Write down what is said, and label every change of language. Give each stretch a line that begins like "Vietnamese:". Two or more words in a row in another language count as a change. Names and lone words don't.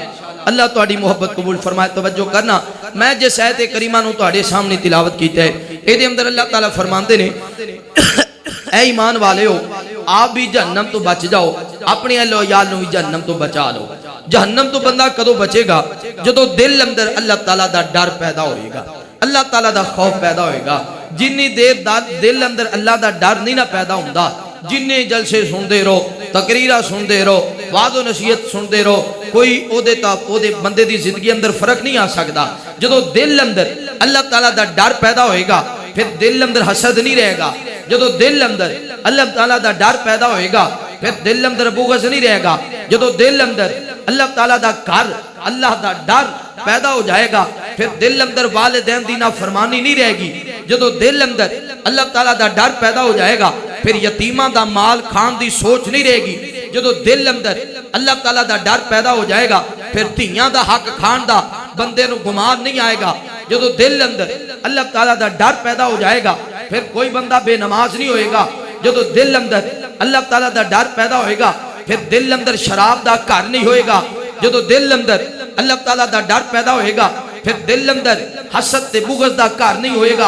Punjabi: اللہ تہاڈی محبت قبول فرمائے. توجہ کرنا, میں جس آیت کریمہ نو تہاڈے سامنے تلاوت کیتا ہے, اے دے اندر اللہ تعالیٰ فرماندے نے اے ایمان والے ہو آپ بھی جہنم تو بچ جاؤ, اپنے اہل و عیال نو بھی جہنم تو بچا لو. جہنم تو بندہ کدو بچے گا جدو دل اندر اللہ تعالیٰ دا ڈر پیدا ہوئے گا, اللہ تعالیٰ دا خوف پیدا ہوئے گا. جنی دیر دل اندر اللہ دا ڈر نہیں نہ پیدا ہوندہ, جننے جلسے سن دے رہو, تقریرہ سن دے رہو, وعد و نصیحت سن دے رہو, کوئی او دے بندے دی زندگی اندر فرق نہیں آ سکتا. جدو دل اندر اللہ تعالیٰ دا ڈر پیدا ہوئے گا پھر دل اندر حسد نہیں رہے گا. جدو دل اندر اللہ تعالیٰ دا ڈر پیدا ہوئے گا پھر دل اندر بغض نہیں رہے گا. جدو دل اندر اللہ تعالیٰ دا گھر اللہ دا ڈر پیدا ہو جائے گا پھر دل اندر والدین دی نافرمانی نہیں رہے گی. جدو دل اندر اللہ تعالیٰ دا ڈر پیدا ہو جائے گا پھر یتیمہ دا مال کھان دی سوچ نہیں رہے گی. جدو دل اندر اللہ تعالیٰ دا ڈر پیدا ہو جائے گا پھر دھیاں دا حق کھان دا بندے نو گمان نہیں آئے گا. جدو دل اندر اللہ تعالیٰ دا ڈر پیدا ہو جائے گا پھر کوئی بندہ بے نماز نہیں ہوئے گا. جدو دل اندر اللہ تعالیٰ دا ڈر پیدا ہوئے گا پھر دل اندر شراب دا گھر نہیں ہوئے گا. جدو دل اندر اللہ تعالیٰ دا ڈر پیدا ہوئے گا پھر دل اندر حسد تے بغض دا گھر نہیں ہوئے گا.